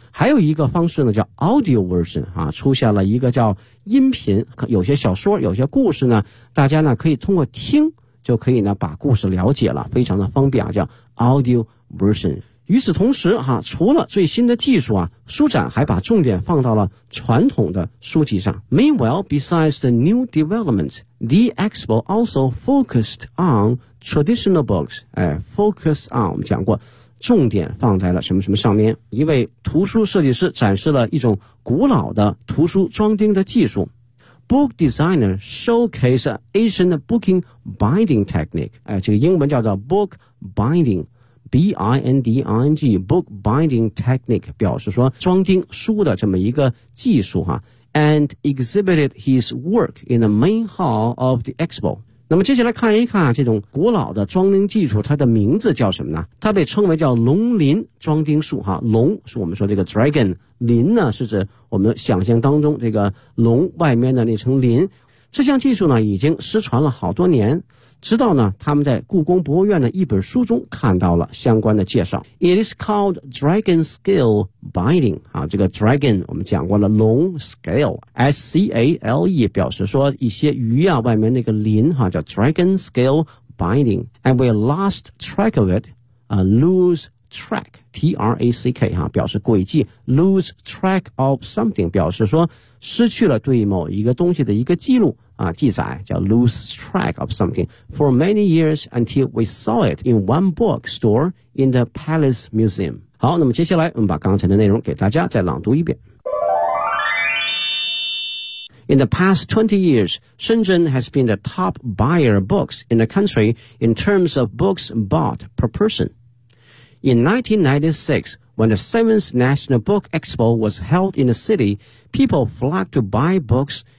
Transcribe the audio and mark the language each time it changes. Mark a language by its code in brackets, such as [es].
[zh] 还有一个方式呢叫 audio version 啊，出现了一个叫音频，有些小说有些故事呢，大家呢可以通过听就可以呢把故事了解了，非常的方便啊，叫 audio version。与此同时哈，除了最新的技术啊，书展还把重点放到了传统的书籍上。 [en] Meanwhile, besides the new developments, the expo also focused on traditional books. Focus on, [zh] 我们讲过，重点放在了什么什么上面。一位图书设计师展示了一种古老的图书装订的技术。 [en] Book designer showcased ancient booking binding technique. [zh] 这个英文叫做 book binding. B-I-N-D-I-N-G, book binding technique, 表示说装订书的这么一个技术哈。 [en] And exhibited his work in the main hall of the expo. [zh] 那么接下来看一看这种古老的装订技术它的名字叫什么呢，它被称为叫龙鳞装订术哈。龙是我们说这个 dragon, 鳞呢是指我们想象当中这个龙外面的那层鳞。这项技术呢已经失传了好多年。直到呢他们在故宫博物院的一本书中看到了相关的介绍。 [en] It is called dragon scale binding, 啊，这个 dragon, [zh] 我们讲过了，龙 [en] scale, S-C-A-L-E, [zh] 表示说一些鱼啊外面那个鳞啊，叫 [en] dragon scale binding, and we lost track of it, lose track, T-R-A-C-K, 啊，表示轨迹 lose track of something, [zh] 表示说失去了对某一个东西的一个记录。啊，记载叫 [en] lose track of something for many years until we saw it in one book store in the Palace Museum. [zh] 好，那么接下来我们把刚才的内容给大家再朗读一遍。 [en] In the past 20 years, Shenzhen has been the top buyer of books in the country in terms of books bought per person. In 1996, when the 7th National Book Expo was held in the city, people flocked to buy books.